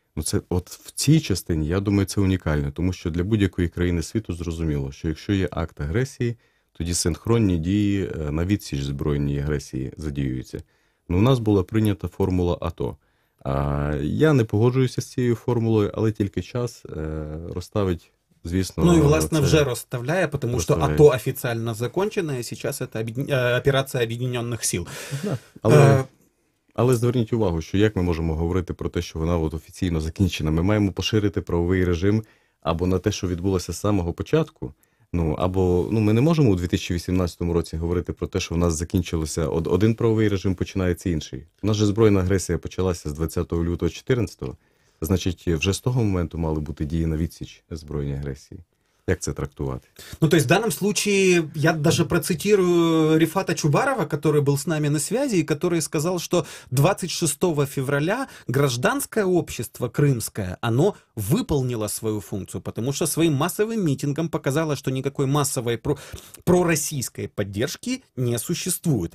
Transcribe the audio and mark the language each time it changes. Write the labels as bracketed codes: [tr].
[uk] Це в цій частині, я думаю, це унікально, тому що для будь-якої країни світу зрозуміло, що якщо є акт агресії, тоді синхронні дії на відсіч збройній агресії задіюються. У нас була прийнята формула АТО. Я не погоджуюся з цією формулою, але тільки час розставить звісно... [ru] Ну и, [uk] власне, це вже розставляє, [ru] потому что [uk] розставляє. [ru] АТО официально закончено, и сейчас это операция Объединенных сил. [uk] Але зверніть увагу, що як ми можемо говорити про те, що вона от офіційно закінчена? Ми маємо поширити правовий режим або на те, що відбулося з самого початку, або ми не можемо у 2018 році говорити про те, що в нас закінчилося один правовий режим, починається інший. У нас же збройна агресія почалася з 20 лютого 2014, значить, вже з того моменту мали бути дії на відсіч збройній агресії. Як це трактувати? [ru] Ну, то есть в данном случае я даже процитирую Рифата Чубарова, который был с нами на связи, и который сказал, что 26 февраля гражданское общество крымское, оно выполнило свою функцию, потому что своим массовым митингом показало, что никакой массовой пророссийской поддержки не существует.